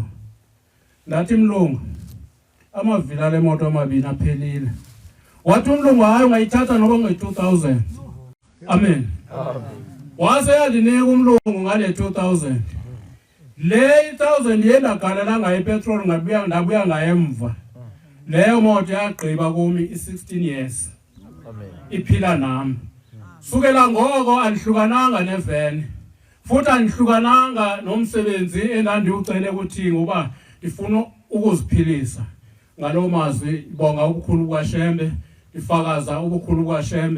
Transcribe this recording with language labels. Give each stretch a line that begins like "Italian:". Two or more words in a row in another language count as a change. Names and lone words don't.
Xhosa: Ndathi mlungu amavili le moto amabini aphelile. Wathi umlungu hayi ungayithatha noba nge-2,000. Amen. Wase yandinika umlungu ngale 2,000. Le 1,000 yendagalela ngayo ipetrol ndabuya ngayo emva. Leyo moto yagqiba kumi i-16 years. Amen. Iphila nami. Sukela ngoko andihlukananga neveni. Futhi andihlukananga nomsebenzi endandiucele ukuthi ngoba ndifuna ukuziphilisa. Ngalo mazwi bonga ubukhulu bukaShembe, ifakaza ubukhulu bukaShembe.